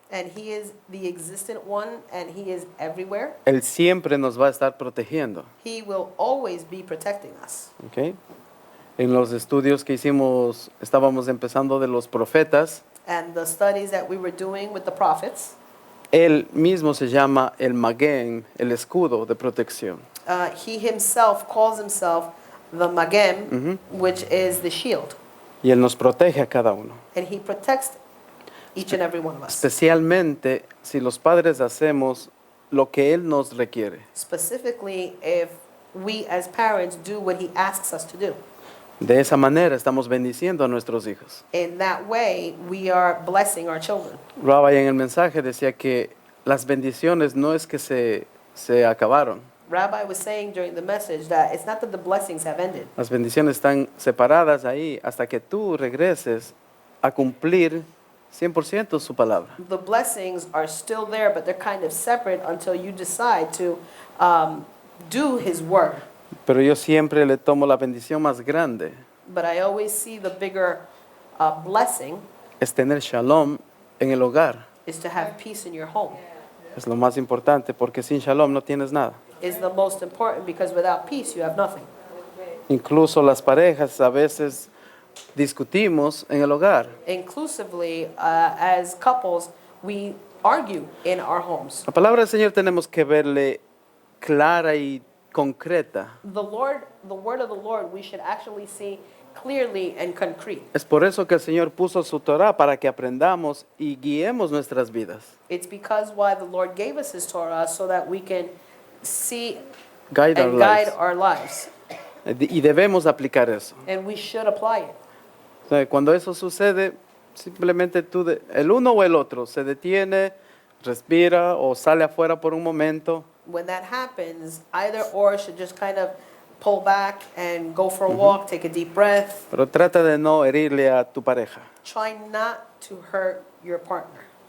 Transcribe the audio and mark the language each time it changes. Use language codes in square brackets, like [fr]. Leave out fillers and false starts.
[en] And He is the existent one, and He is everywhere. [es] Él siempre nos va a estar protegiendo. [en] He will always be protecting us. ¿Ok? [es] En los estudios que hicimos, estábamos empezando de los profetas. [en] And the studies that we were doing with the prophets, [es] Él mismo se llama el Maguen, el escudo de protección. [en] He Himself calls Himself the Magem, which is the shield. [es] Y Él nos protege a cada uno. [en] And He protects each and every one of us. [es] Especialmente si los padres hacemos lo que Él nos requiere. [en] Specifically, if we as parents do what He asks us to do. [es] De esa manera estamos bendiciendo a nuestros hijos. [en] In that way, we are blessing our children. [es] Rabbi en el mensaje decía que las bendiciones no es que se acabaron. [en] Rabbi was saying during the message that it's not that the blessings have ended. [es] Las bendiciones están separadas ahí hasta que tú regreses a cumplir 100% su palabra. [en] The blessings are still there, but they're kind of separate until you decide to do His word. [es] Pero yo siempre le tomo la bendición más grande, [en] But I always see the bigger blessing [es] es tener shalom en el hogar. [en] is to have peace in your home. [es] Es lo más importante porque sin shalom no tienes nada. [en] Is the most important because without peace you have nothing. [es] Incluso las parejas a veces discutimos en el hogar. [en] Inclusively, as couples, we argue in our homes. [es] La palabra del Señor tenemos que verle clara y concreta. [en] The word of the Lord, we should actually see clearly and concrete. [es] Es por eso que el Señor puso su Torah para que aprendamos y guiemos nuestras vidas. [en] It's because why the Lord gave us His Torah so that we can see Guide our and guide lives. our lives. [es] Y debemos aplicar eso. [en] And we should apply it. [es] O sea, cuando eso sucede, simplemente el uno o el otro se detiene, respira o sale afuera por un momento. [en] When that happens, either or should just kind of pull back and go for a walk, take a deep breath. [es] Pero trata de no herirle a tu pareja. [en] Try not to hurt your partner.